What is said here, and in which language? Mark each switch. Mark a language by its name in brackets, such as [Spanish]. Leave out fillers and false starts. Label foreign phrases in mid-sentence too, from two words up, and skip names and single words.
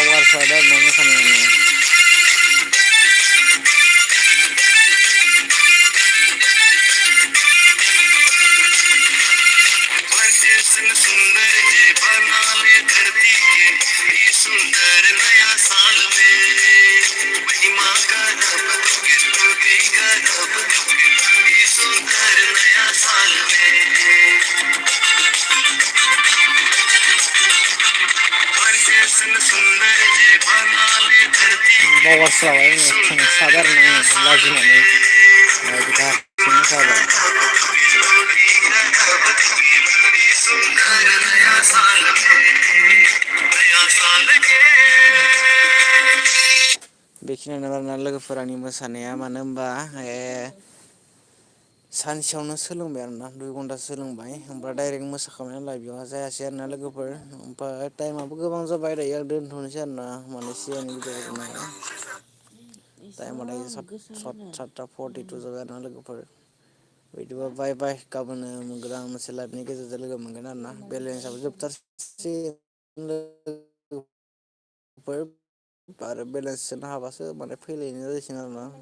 [Bodo] थाखाय आरोना मोसानायानो [Hindi] सुंदर ये बना ले धरती के ये सुंदर नया साल में महिमा का रब स्तुति का रब ये सुंदर नया साल में सुंदर ये बना ले धरती के [Bodo] बावगारस्राबाय आङो थांसाबो आरोना आङो लाजिनानै बिदि हारसिं मोसाबाय [Hindi] सुंदर नया साल में नया साल के [Bodo] बेखिनियानो आरोना लोगोफोर आंनि मोसानाया मानो होनबा सानसेयावनो सोलोंबाय आरोना 2 घन्टासो सोलोंबाय ओमफ्राय डाइरेक्ट मोसाखाबाय नालाय बेयावहा जायासै आरोना लोगोफोर ओमफ्राय टाइमाबो गोबां जाबाय दायो आं दोनथ'नोसै आरोना माने सिगांनि भिडिअफोरखौ नायनो टाइमा दायो 7:42 जाबाय आरोना लोगोफोर बिदिबा बाय बाय गाबोनो मोनगोन मोनसे लाइभनि गेजेरजों लोगो मोनगोन आरोना बेलेन्सआबो जोबथारसै आरो बेलेन्स सोनो हाबासो माने फैलायनाय जासिगोन आरोना